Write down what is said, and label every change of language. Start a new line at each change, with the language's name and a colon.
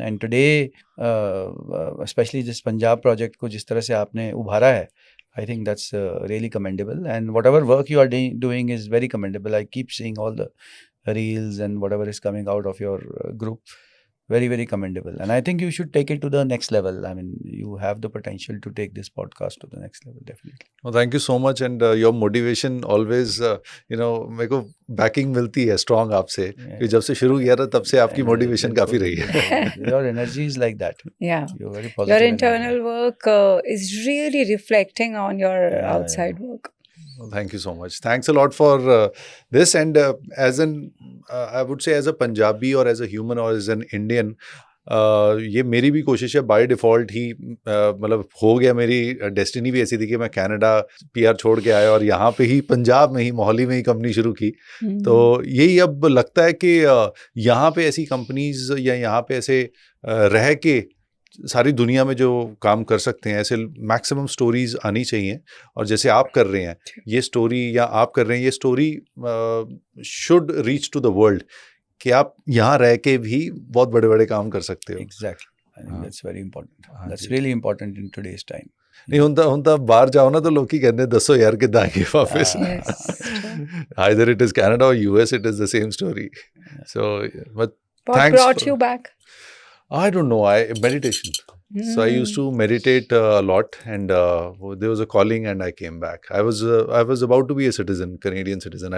English: And today, especially this Punjab project
Hindi: को जिस तरह से आपने उभारा है,
English: I think that's really commendable. And whatever work you are doing is very commendable. I keep seeing all the reels and whatever is coming out of your group. Very, very commendable. And I think you should take it to the next level. I mean, you have the potential to take this podcast to the next level, definitely. Well, thank you so much. And your motivation always,
Hindi: मेरे को banking मिलती है strong आपसे. कि जब से शुरू किया था तब से आपकी मोटिवेशन काफ़ी रही है.
English: Your energy is like that. Yeah. You're very positive. Your internal work is really reflecting on your outside work. Well, thank you so much. Thanks a lot for this. And I would say as a Punjabi or as a human or as an Indian,
Hindi: ये मेरी भी कोशिश है by default ही. मतलब हो गया, मेरी destiny भी ऐसी थी कि मैं कनाडा PR छोड़ के आया और यहाँ पे ही पंजाब में ही मोहाली में ही कंपनी शुरू की. तो यही अब लगता है कि यहाँ पे ऐसी कंपनीज या यहाँ पे ऐसे रह के सारी दुनिया में जो काम कर सकते हैं, ऐसे मैक्सिमम स्टोरीज आनी चाहिए. और जैसे आप कर रहे हैं ये स्टोरी, या आप कर रहे हैं ये story
English: should reach to the world
Hindi: कि आप यहाँ रह के भी बहुत बड़े बड़े काम कर सकते हो.
English: Exactly. I think that's very important. That's really important in today's time.
Punjabi: ਨਹੀਂ ਹੁਣ ਤਾਂ ਬਾਹਰ ਜਾਓ ਨਾ ਤਾਂ ਲੋਕੀ ਕਹਿੰਦੇ ਦੱਸੋ ਯਾਰ ਕਿੱਦਾਂ ਆਏਗੇ ਵਾਪਸ
English: Yes, true. either it is Canada or US, it is the same story. So but What thanks brought for- you back? I don't know, meditation. So I used to meditate a lot, and there was a calling, and I came back. I was about to be a citizen, Canadian citizen.